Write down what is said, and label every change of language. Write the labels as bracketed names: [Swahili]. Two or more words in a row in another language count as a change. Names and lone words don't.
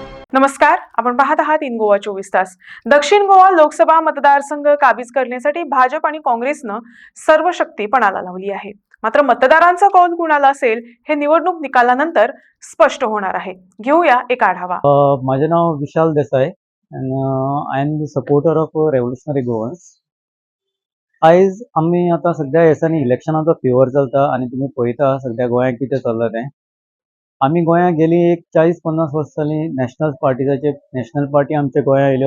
[Marathi] नमस्कार, आपण पाहत आहात इन गोवा 24 तास. दक्षिण गोवा लोकसभा मतदारसंघ काबीज करण्यासाठी भाजप आणि काँग्रेसनं सर्व शक्ती पणाला लावली आहे. मात्र मतदारांचा कौल कुणाला असेल हे निवडणूक निकालानंतर स्पष्ट होणार आहे. घेऊया एक आढावा. माझे नाव विशाल देसाई [English] and I am the supporter of revolutionary Goans. [Konkani] आयज आम्ही आता सध्या येसानी इलेक्शनाचो फेवर चलता आणि तुम्ही पळयता सध्या गोंयांत कितें चल्लां तें. आमी गोंयांत गेली एक 40-50 वर्सां जालीं नॅशनल पार्टी आमच्या गोंयांत येयल्यो.